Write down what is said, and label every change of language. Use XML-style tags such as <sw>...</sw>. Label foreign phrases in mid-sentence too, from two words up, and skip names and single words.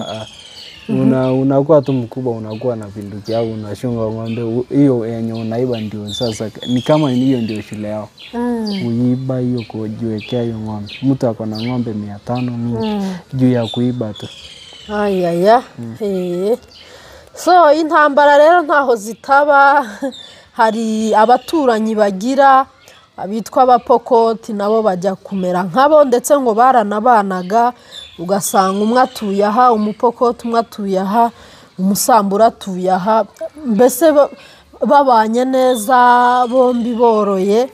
<sw>Unakuwa tu mkubwa, unakuwa na vinduki au unashunga ng'ombe, hiyo yenye unaiba ndio sasa ni kama hiyo ndio shule yao. Uiba hiyo kujiwekea hiyo ng'ombe. Mtu ako na ng'ombe 500 mingi juu ya kuiba tu. Ayaya.</sw> <rw>So intambara rero ntaho zitaba, hari abaturanyi bagira abitwa abapokoti nabo bajya kumera nkabo, ndetse ngo baranabanaga, ugasanga umwe atuye aha, umupokoti umwe atuye aha, umusambura atuye aha, mbese babanye neza bombi boroye.</rw>